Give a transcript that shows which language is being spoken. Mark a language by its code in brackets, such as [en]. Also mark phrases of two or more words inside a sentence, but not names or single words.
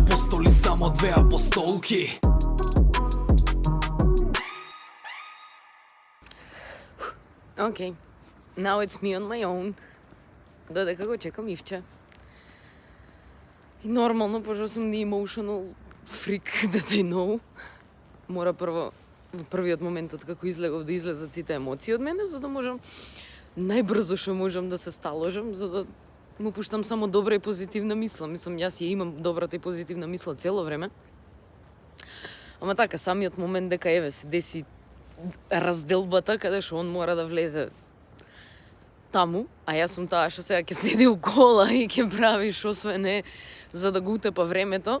[mk] апостоли, само 2 апостолки. [en] Okay, now it's me on my own. [mk] Додека го чекам Ивче. И нормално, пошто сум [en] the emotional freak that I know. [mk] Мора прво, во првиот момент од како излегов, да излезат сите емоции од мене, за да можам најбрзо што можам да се сталожам, за да му пуштам само добра и позитивна мисла. Мислам, јас ја имам добрата и позитивна мисла цело време. Ама така, самиот момент дека еве се деси разделбата, каде што он мора да влезе таму, а јас сум таа што сега ќе седи у кола и ќе прави шо све не за да го утепа времето.